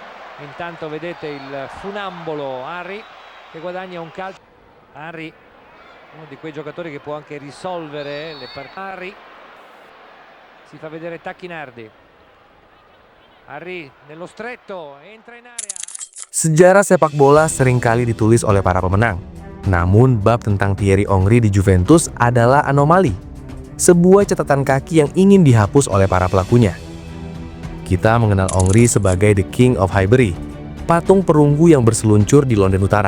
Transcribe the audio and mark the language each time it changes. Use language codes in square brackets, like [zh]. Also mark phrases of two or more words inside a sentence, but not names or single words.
[it] Intanto vedete il funambolo Henry che guadagna un calcio. Henry, uno di quei giocatori che può anche risolvere le partite. Henry si fa vedere Tacchinardi. Henry nello stretto, entra in area. [id] Sejarah sepak bola seringkali ditulis oleh para pemenang. Namun bab tentang Thierry Henry di Juventus adalah anomali. Sebuah catatan kaki yang ingin dihapus oleh para pelakunya. Kita mengenal Henry sebagai [en] The King of Highbury, [id] patung perunggu yang berseluncur di London Utara.